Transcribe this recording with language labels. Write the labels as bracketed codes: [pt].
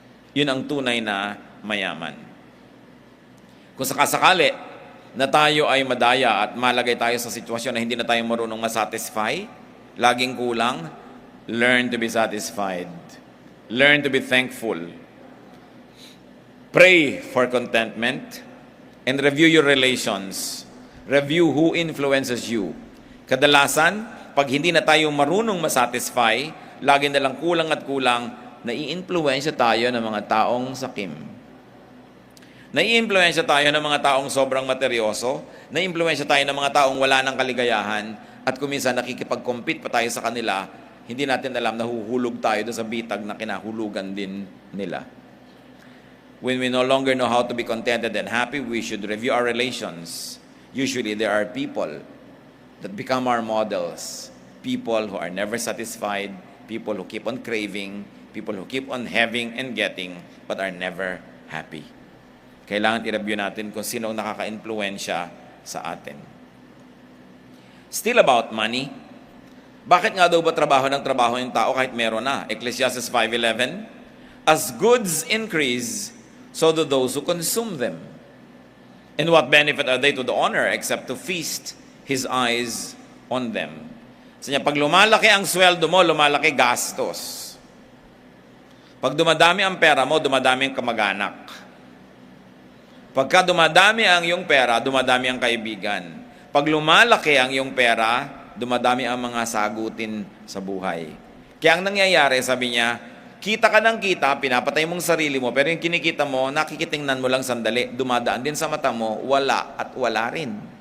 [tl] Yun ang tunay na mayaman. Kung sakasakali na tayo ay madaya at malagay tayo sa sitwasyon na hindi na tayo marunong masatisfy, laging kulang, [en] learn to be satisfied. Learn to be thankful. Pray for contentment. And review your relations. Review who influences you. [tl] Kadalasan, pag hindi na tayo marunong masatisfy, lagi na lang kulang at kulang, nai-influensya tayo ng mga taong sakim. Nai-influensya tayo ng mga taong sobrang materyoso, nai-influensya tayo ng mga taong wala ng kaligayahan, at kuminsan nakikipag-compete pa tayo sa kanila, hindi natin alam na huhulog tayo doon sa bitag na kinahulugan din nila. [en] When we no longer know how to be contented and happy, we should review our relations. Usually, there are people that become our models. People who are never satisfied, people who keep on craving, People who keep on having and getting but are never happy. [tl] Kailangan i-review natin kung sino ang nakaka-impluwensya sa atin. [en] Still about money. [tl] Bakit nga daw ba trabaho ng trabaho yung tao kahit meron na? [en] Ecclesiastes 5:11, as goods increase, so do those who consume them. And what benefit are they to the owner except to feast his eyes on them? [tl] So niya, pag lumalaki ang sweldo mo, lumalaki gastos. Pag dumadami ang pera mo, dumadami ang kamag-anak. Pagka dumadami ang iyong pera, dumadami ang kaibigan. Pag lumalaki ang iyong pera, dumadami ang mga sagutin sa buhay. Kaya ang nangyayari, sabi niya, kita ka ng kita, pinapatay mong sarili mo, pero yung kinikita mo, nakikitingnan mo lang sandali, dumadaan din sa mata mo, wala at wala rin.